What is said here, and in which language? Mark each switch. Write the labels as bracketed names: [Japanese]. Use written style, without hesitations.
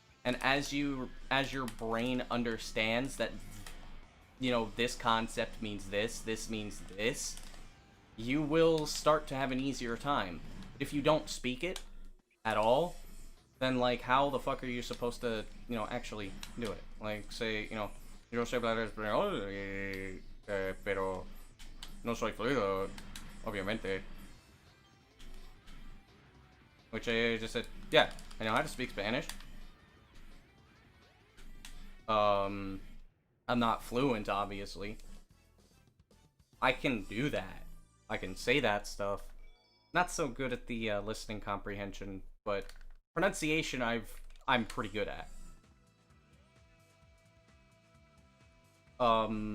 [English] And as your brain understands that, you know, this concept means this means this, you will start to have an easier time. But if you don't speak it at all, then, like, how the fuck are you supposed to, you know, actually do it? Like, say, you know, [Spanish] yo sé hablar español, pero no soy fluido, obviamente. [English] Which I just said, yeah, I know how to speak Spanish. I'm not fluent, obviously. I can do that. I can say that stuff. Not so good at the listening comprehension, but pronunciation I'm pretty good at.